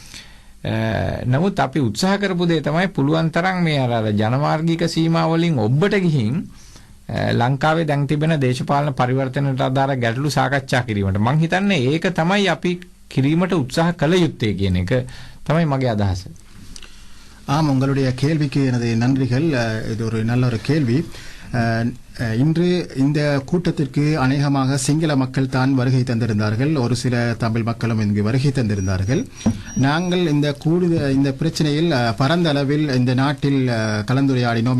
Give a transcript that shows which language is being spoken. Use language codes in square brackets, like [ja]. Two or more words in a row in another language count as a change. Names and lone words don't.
[si] නමුත් අපි උත්සාහ කරපු දේ තමයි පුළුවන් තරම් මේ අර ජනමාර්ගික සීමා වලින් ඔබට ගිහින් ලංකාවේ දැන් තිබෙන දේශපාලන පරිවර්තනයට අදාළ ගැටලු සාකච්ඡා කිරීමට මම හිතන්නේ ඒක තමයි අපි කිරීමට උත්සාහ කළ යුත්තේ කියන එක තමයි මගේ අදහස. [ta] உங்களுடைய கேள்விக்கு எனது நன்றிகள். இது ஒரு நல்ல ஒரு கேள்வி. இன்று இந்த கூட்டத்திற்கு அநேகமாக சிங்கள மக்கள் தான் வருகை தந்திருந்தார்கள். ஒரு சில தமிழ் மக்களும் இங்கு வருகை தந்திருந்தார்கள். நாங்கள் இந்த பிரச்சனையில் பரந்த அளவில் இந்த நாட்டில் கலந்துரையாடினோம்.